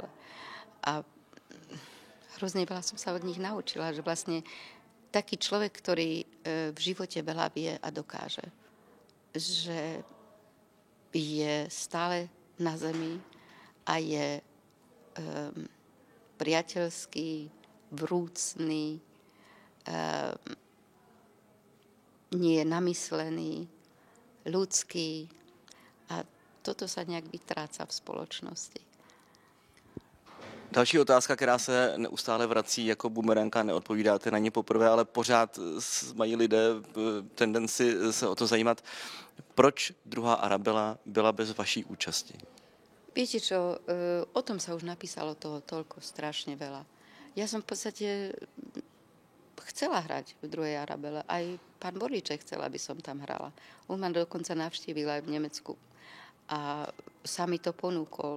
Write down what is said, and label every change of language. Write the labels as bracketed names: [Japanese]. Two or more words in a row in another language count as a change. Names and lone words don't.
[Slovak] A hrozne veľa som sa od nich naučila, že vlastne taký človek, ktorý v živote veľa vie a dokáže, že je stále na zemi, a je priateľský, vrúcný, nie je namyslený, ľudský a toto sa nejak vytráca v spoločnosti. [Czech] Další otázka, která se neustále vrací jako bumeranga, neodpovídáte na ně poprvé, ale pořád mají lidé tendenci se o to zajímat. Proč druhá Arabela byla bez vaší účasti? [Slovak] Viete čo, o tom sa už napísalo toho toľko strašne veľa. Ja som v podstate chcela hrať v druhej Arabele. Aj pán Borlíček chcel, aby som tam hrala. On ma dokonca navštívil aj v Nemecku. A sa mi to ponúkol.